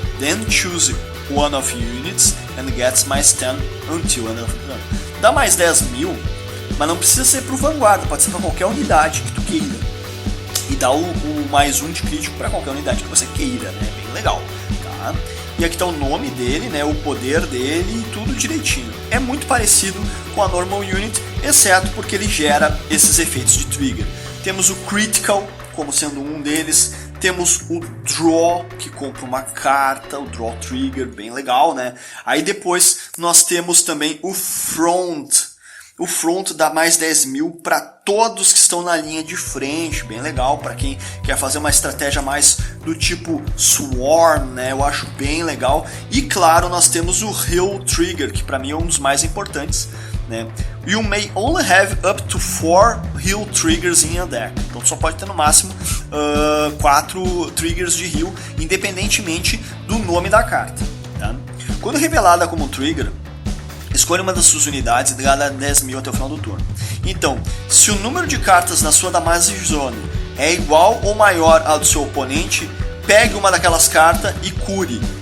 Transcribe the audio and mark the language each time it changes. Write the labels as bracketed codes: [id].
[en] Then choose one of units and gets mais 10 until end of the turn. [pt] Dá mais 10.000, mas não precisa ser pro Vanguard, pode ser para qualquer unidade que tu queira. E dá o mais 1 de crítico para qualquer unidade que você queira, né? Bem legal, tá? E aqui tá o nome dele, né? O poder dele e tudo direitinho. É muito parecido com a Normal Unit, exceto porque ele gera esses efeitos de trigger. Temos o Critical, como sendo um deles. Temos o Draw, que compra uma carta, o Draw Trigger, bem legal, né? Aí depois nós temos também o Front. O Front dá mais 10 mil para todos que estão na linha de frente, bem legal para quem quer fazer uma estratégia mais do tipo Swarm, né? Eu acho bem legal. E claro, nós temos o Heal Trigger, que para mim é um dos mais importantes, né? [en] You may only have up to 4 Heal Triggers in a deck. [pt] Então tu só pode ter no máximo 4 triggers de heal, independentemente do nome da carta, tá? Quando revelada como trigger, escolha uma das suas unidades e gasta 10 mil até o final do turno. Então, se o número de cartas na sua Damage Zone é igual ou maior ao do seu oponente, pegue uma daquelas cartas e cure.